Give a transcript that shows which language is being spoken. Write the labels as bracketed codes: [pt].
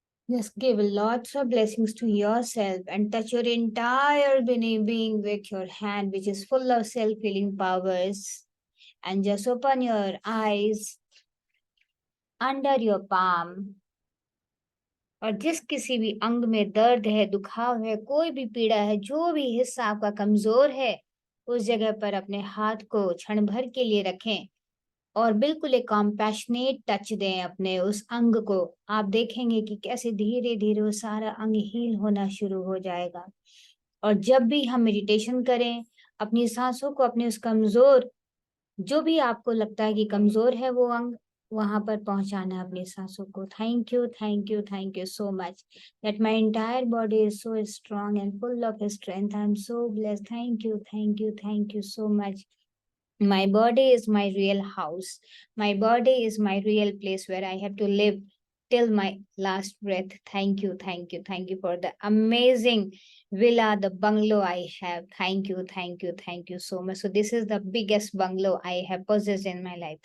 [en] Just give lots of blessings to yourself and touch your entire being with your hand, which is full of self-healing powers. And just open your eyes under your palm. [hi] और जिस किसी भी अंग में दर्द है, दुखाव है, कोई भी पीड़ा है, जो भी हिस्सा आपका कमजोर है, उस जगह पर अपने हाथ को क्षण भर के लिए रखें और बिल्कुल एक कॉम्पैशनेट टच दें अपने उस अंग को। आप देखेंगे कि कैसे धीरे धीरे वो सारा अंग हील होना शुरू हो जाएगा। और जब भी हम मेडिटेशन करें, अपनी सांसों को अपने उस कमजोर, जो भी आपको लगता है कि कमजोर है वो अंग, वहां पर पहुंचाना अपनी सांसों को। [en] Thank you, thank you, thank you so much that my entire body is so strong and full of strength. I am so blessed. Thank you, thank you, thank you so much. My body is my real house. My body is my real place where I have to live till my last breath. Thank you, thank you, thank you for the amazing villa, the bungalow I have. Thank you, thank you, thank you so much. So this is the biggest bungalow I have possessed in my life.